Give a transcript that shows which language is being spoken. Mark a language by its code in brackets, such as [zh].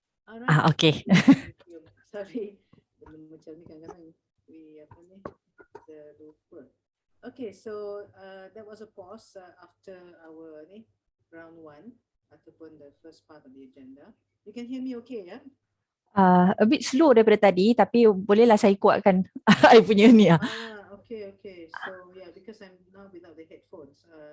[en] Alright. Okay. [ms] Sorry. Macam ni kadang-kadang we apa ni kita lupa. [en] Okay, so that was a pause after our ni round 1 ataupun the first part of the agenda. You can hear me okay, ya? A bit slow [ms] daripada tadi, tapi bolehlah saya kuatkan I punya ni. [en] Okay. So yeah, because I'm now without the headphones.